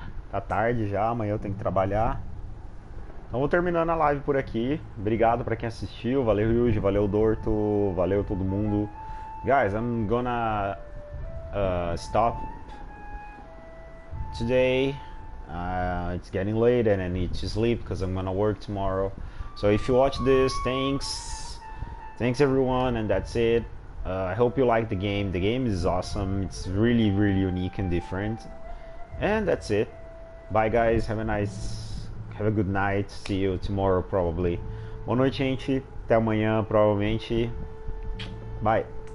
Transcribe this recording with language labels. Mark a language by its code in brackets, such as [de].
[pt] Tá tarde já, amanhã eu tenho que trabalhar. Então vou terminando a live por aqui. Obrigado pra quem assistiu. Valeu, Yuji, valeu, Dorto, valeu todo mundo. [en] Guys, I'm gonna stop today. It's getting late and I need to sleep because I'm gonna work tomorrow. So if you watch this, thanks everyone, and that's it. I hope you like the game. The game is awesome. It's really, really unique and different. And that's it. Bye, guys. Have a good night. See you tomorrow, probably. [pt] Boa noite, gente. Até amanhã, provavelmente. [en] Bye.